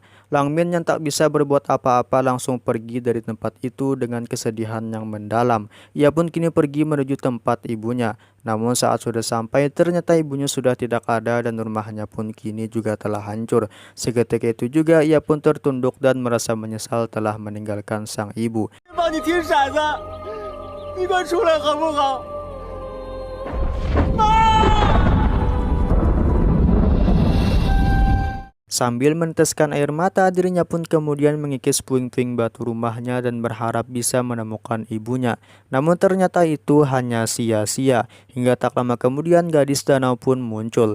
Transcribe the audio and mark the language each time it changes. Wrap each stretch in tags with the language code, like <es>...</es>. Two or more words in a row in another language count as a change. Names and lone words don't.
<id>Langmin yang tak bisa berbuat apa-apa langsung pergi dari tempat itu dengan kesedihan yang mendalam. Ia pun kini pergi menuju tempat ibunya. Namun saat sudah sampai, ternyata ibunya sudah tidak ada dan rumahnya pun kini juga telah hancur. Seketika itu juga ia pun tertunduk dan merasa menyesal telah meninggalkan sang ibu.</id> <zh>帮你听骰子，你快出来好不好？妈！</zh> <id>Sambil meneteskan air mata, dirinya pun kemudian mengikis puing-puing batu rumahnya dan berharap bisa menemukan ibunya. Namun ternyata itu hanya sia-sia. Hingga tak lama kemudian gadis danau pun muncul.</id>